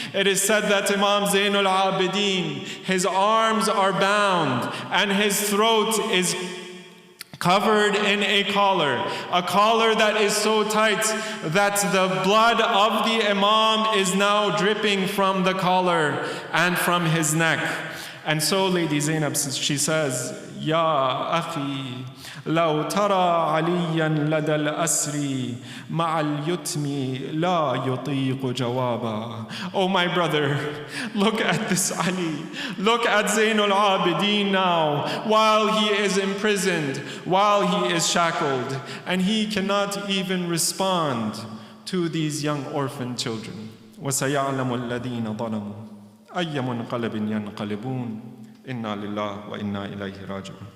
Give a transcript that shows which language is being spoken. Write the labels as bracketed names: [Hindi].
[English] It is said that Imam Zain al-Abidin, his arms are bound and his throat is covered in a collar that is so tight that the blood of the Imam is now dripping from the collar and from his neck. And so Lady Zainab, she says, [Arabic] Ya akhi, لو ترى عليا لدى الأسر مع اليتم لا يطيق جوابا. [English] Oh my brother, look at this Ali. Look at Zain al-Abidin now, while he is imprisoned, while he is shackled, and he cannot even respond to these young orphan children. [Arabic] وسيعلم الذين ظلموا أي منقلب ينقلبون إنا لله وإنا إليه راجعون.